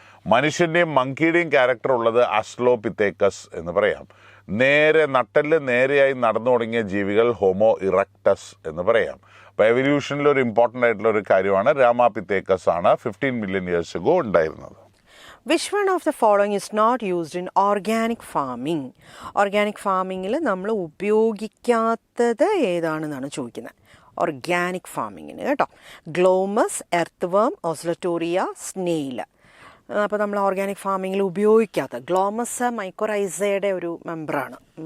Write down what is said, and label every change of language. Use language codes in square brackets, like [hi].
[ml] മനുഷ്യൻ്റെയും മങ്കിയുടെയും ക്യാരക്ടർ ഉള്ളത് അസ്ലോപിത്തേക്കസ് എന്ന് പറയാം. നട്ടല് നേരെയായി നടന്നു തുടങ്ങിയ ജീവികൾ ഹോമോ ഇറക്ടസ് എന്ന് പറയാം. അപ്പോൾ എവല്യൂഷനിൽ ഒരു ഇമ്പോർട്ടൻ്റ് ആയിട്ടുള്ള ഒരു കാര്യമാണ് രാമാപിത്തേക്കസ് ആണ് [en] 15 million years ago [ml] ഉണ്ടായിരുന്നത്. [en] Which one of the following is not used in organic farming? [ml] Organic ഫാമിങ്ങിൽ നമ്മൾ ഉപയോഗിക്കാത്തത് ഏതാണെന്നാണ് ചോദിക്കുന്നത്. ഓർഗാനിക് ഫാമിങ്ങിന് കേട്ടോ, ഗ്ലോമസ്, എർത്ത് വേം, ഓസ്ലറ്റോറിയ, സ്നെയിൽ. അപ്പോൾ നമ്മൾ ഓർഗാനിക് ഫാമിങ്ങിൽ ഉപയോഗിക്കാത്ത ഗ്ലോമസ് മൈക്കോറൈസയുടെ ഒരു മെമ്പറാണ്.